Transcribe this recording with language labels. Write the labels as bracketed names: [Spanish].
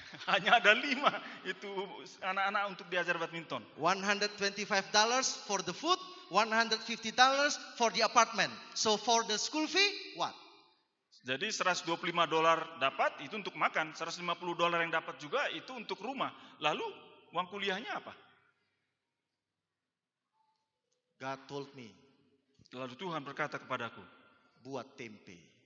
[Indonesian] Hanya ada 5 itu anak-anak untuk diajar badminton. [English] $125 for the food, $150 for the apartment. So for the school fee, what? [Indonesian] Jadi $125 dapat itu untuk makan, $150 yang dapat juga itu untuk rumah. Lalu uang kuliahnya apa? [English] God told me, [Indonesian] Lalu Tuhan berkata kepadaku, buat tempe.